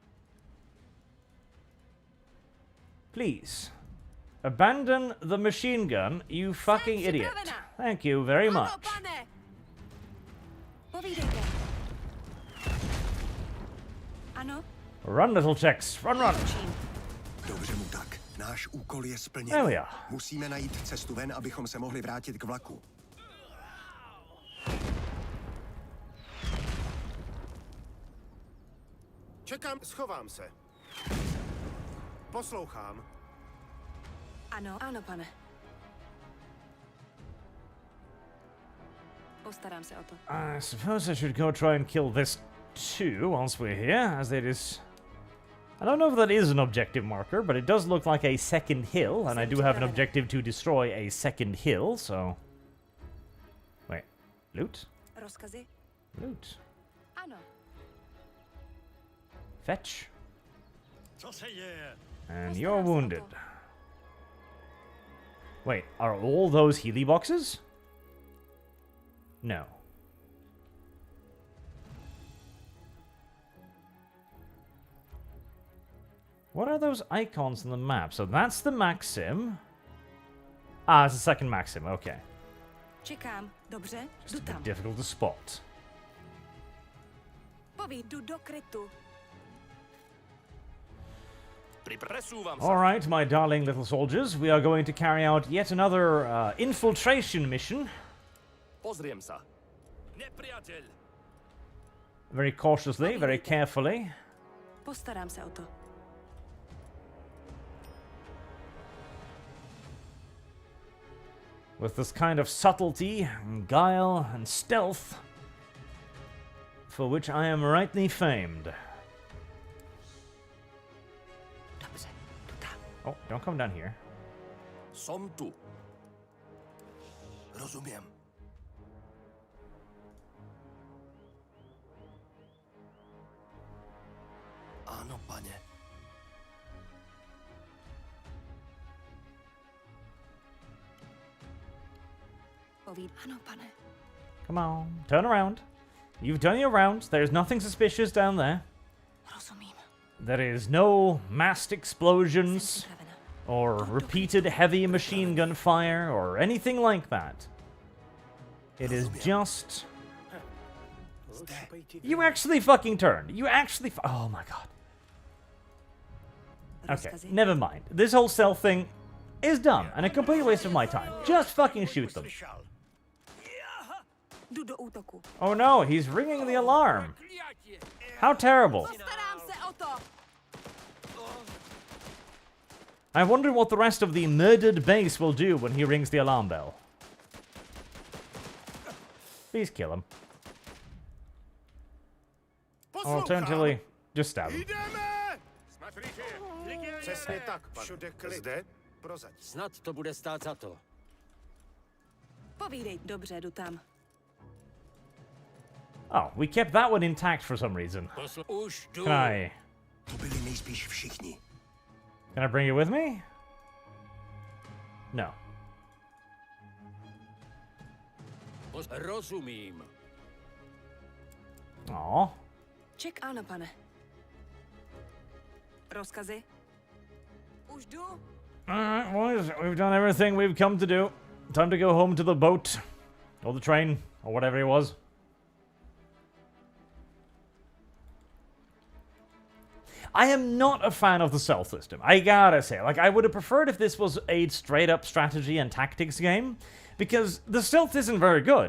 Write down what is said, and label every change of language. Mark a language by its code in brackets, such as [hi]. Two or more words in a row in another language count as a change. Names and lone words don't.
[en] Please. Abandon the machine gun, you fucking idiot. Thank you very much. [cs] Ano? [en] Run, little Czechs. Run, run. [cs] Dobře mu tak. Náš úkol je splněn. [en] There we are. [cs] Musíme najít cestu ven, abychom se mohli vrátit k vlaku. Čekám, schovám se. Poslouchám. Ano, pane. Postarám se o to. [en] I suppose I should go try and kill this too once we're here, as it is... I don't know if that is an objective marker, but it does look like a second hill, and I do have an objective to destroy a second hill, so... Wait. Loot? [cs] Rozkazy? [en] Loot. [cs] Ano. [en] Fetch. [cs] Co se děje? [en] And you're wounded. Wait, are all those Healy boxes? No. What are those icons on the map? So that's the Maxim. Ah, it's the second Maxim, okay. [cs] Čekám, dobře, [en] Just a bit difficult to spot. [cs] Poví, jdu do krytu. [en] Alright, my darling little soldiers, we are going to carry out yet another infiltration mission. [sk] Pozriem sa. Nepriateľ. [en] Very cautiously, very carefully. [cs] Postarám se o to. [en] With this kind of subtlety, and guile, and stealth, for which I am rightly famed. Oh, don't come down here. [sk] Som tu. Rozumiem. [cs] Ano, pane. Poví, ano, pane. [en] Come on, turn around. You've done your rounds. There's nothing suspicious down there. [cs] Rozumím. [en] There is no massed explosions or repeated heavy machine gun fire or anything like that. It is just... You actually fucking turned. You actually... Oh my god. Okay, never mind. This whole stealth thing is dumb and a complete waste of my time. Just fucking shoot them. [cs] Jdu do útoku. [en] Oh no, he's ringing the alarm. How terrible. Postarám se o to. I wonder what the rest of the murdered base will do when he rings the alarm bell. Please kill him. Or alternatively, just stab him. [cs] Přesně tak, všude zde, prozaď. Snad to bude stát za to. Povídej, dobře, jdu tam. [en] Oh, we kept that one intact for some reason. [cs] Už jdu. To byli nejspíš všichni. [en] Can I bring you with me? No. [cs] Rozumím. [en] Aw. [cs] Ček, ano, pane. Rozkazy? Už jdu. [en] Alright, boys, we've done everything we've come to do. Time to go home to the boat. Or the train, or whatever it was. I am not a fan of the stealth system. I gotta say, like, I would have preferred if this was a straight-up strategy and tactics game, because the stealth isn't very good.